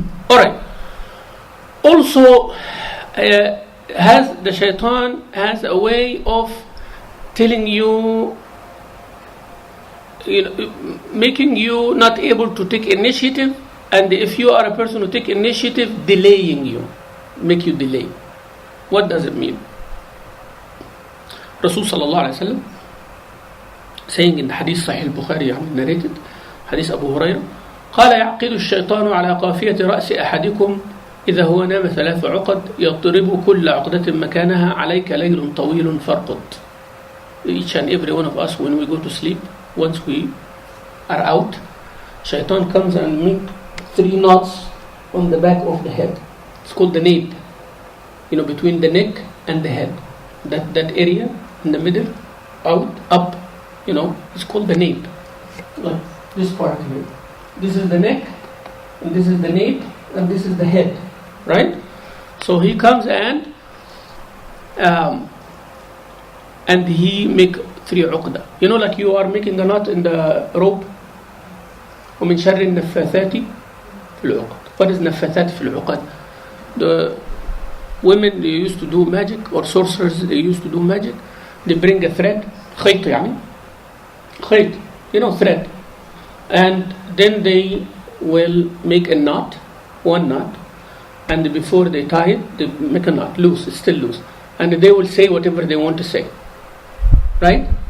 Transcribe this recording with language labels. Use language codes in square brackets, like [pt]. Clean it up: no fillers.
[en] Alright. Also, the shaitan has a way of telling you, making you not able to take initiative, and if you are a person who take initiative, delaying you, make you delay. What does it mean? Rasul sallallahu alaihi wasallam saying in the hadith Sahih al-Bukhari narrated, hadith Abu Hurairah, [ar] قال يعقد الشيطان على قافية رأس أحدكم إذا هو نام 3 عقد يضرب كل عقدة مكانها عليك ليل طويل فارقد. [en] Each and every one of us, when we go to sleep, once we are out, shaitan comes and makes 3 knots on the back of the head. It's called the nape, between the neck and the head. That area in the middle, out, up, it's called the nape. Like this part here. This is the neck, and this is the nape, and this is the head, right? So he comes and he make 3 uqda. Like you are making a knot in the rope. [ar] ومن شر النفاثات في العقد. [en] What is [ar] نفاثات في العقد? [en] The women, they used to do magic, or sorcerers, they used to do magic. They bring a thread, [ar] خيط يعني, خيط, [en] thread, and then they will make a knot, 1 knot, and before they tie it, they make a knot loose, it's still loose, and they will say whatever they want to say, right?